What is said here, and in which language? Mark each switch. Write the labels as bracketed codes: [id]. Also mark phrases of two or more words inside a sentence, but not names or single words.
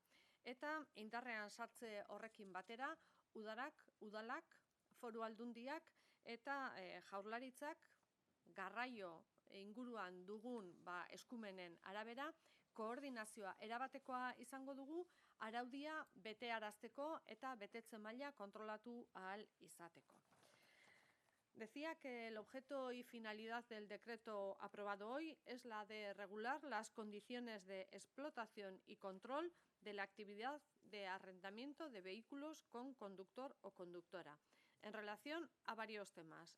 [eu] Eta indarrean sartze horrekin batera, udalak, foru aldundiak eta jaurlaritzak garraio inguruan dugun eskumenen arabera, koordinazioa erabatekoa izango dugu, araudia betearazteko eta betetze maila kontrolatu ahal izateko. [es] Decía que el objeto y finalidad del decreto aprobado hoy es la de regular las condiciones de explotación y control de la actividad de arrendamiento de vehículos con conductor o conductora, en relación a varios temas.